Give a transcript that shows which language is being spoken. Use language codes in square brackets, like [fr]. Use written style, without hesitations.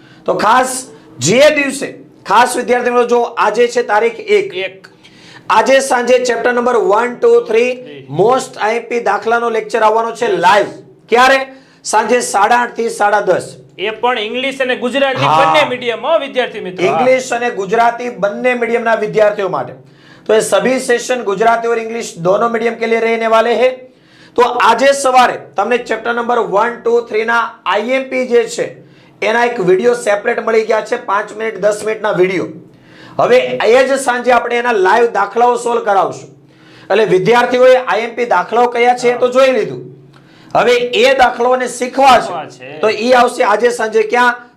[gu] તો ખાસ જે દિવસે ખાસ વિદ્યાર્થી મિત્રો, જો આજે છે તારીખ 1, આજે સાંજે chapter number 1, 2, 3 most IMP દાખલાનો lecture આવવાનો છે લાઈવ. ક્યારે? સાંજે 8:30 થી 10:30. એ પણ ઇંગ્લિશ અને ગુજરાતી બંને મીડિયમમાં વિદ્યાર્થી મિત્રો. ઇંગ્લિશ અને ગુજરાતી બંને મીડિયમના વિદ્યાર્થીઓ માટે. [hi] તો ये सभी सेशन गुजराती और इंग्लिश दोनों मीडियम के लिए रहने वाले हैं. [gu] તો આજે સવારે તમને ચેપ્ટર નંબર 1, 2, 3 ના IMP જે છે એના એક વિડિયો સેપરેટ મળી ગયા છે, 5 મિનિટ 10 મિનિટના વિડિયો. હવે એ જ સાંજે આપણે એના લાઈવ દાખલાઓ સોલ્વ કરાવશું. એટલે વિદ્યાર્થીઓએ IMP દાખલાઓ કયા છે તો જોઈ લીધું. હવે એ દાખલાઓને શીખવા છે તો એ આવશે આજે સાંજે ક્યાં?